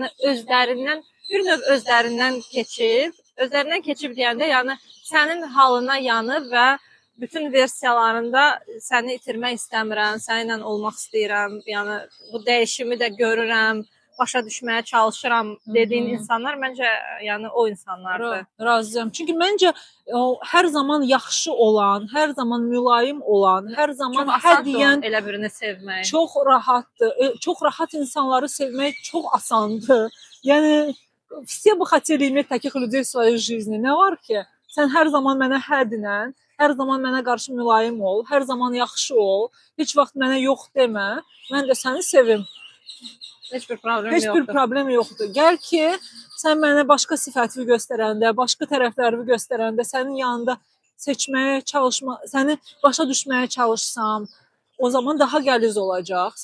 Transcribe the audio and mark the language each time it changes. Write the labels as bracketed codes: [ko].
[az] Yəni özlərindən bir növ özlərindən keçib deyəndə, yəni sənin halına yanıb və bütün versiyalarında səni itirmək istəmirəm, səninlə olmaq istəyirəm, yəni bu dəyişimi də görürəm, başa düşməyə çalışıram dediyin insanlar məncə yəni o insanlardır. Razıyam. Çünki məncə hər zaman yaxşı olan, hər zaman mülayim olan, hər zaman deyən elə birini sevmək. Çox rahatdır. Çox rahat insanları sevmək çox asandır. Yəni [ru] все бы хотели iметь таких людей в своей жизни. [az] Nə var ki? Sən hər zaman mənə hə dinən, hər zaman mənə qarşı mülayim ol, hər zaman yaxşı ol, heç vaxt mənə yox demə. Mən də səni sevim. Heç bir problem Heç bir yoxdur. problem yoxdur. Gəl ki, sən mənə başqa sifətimi göstərəndə, başqa tərəflərimi göstərəndə, sənin yanında seçməyə çalışma, səni başa düşməyə çalışsam, o zaman daha qəliz olacaq.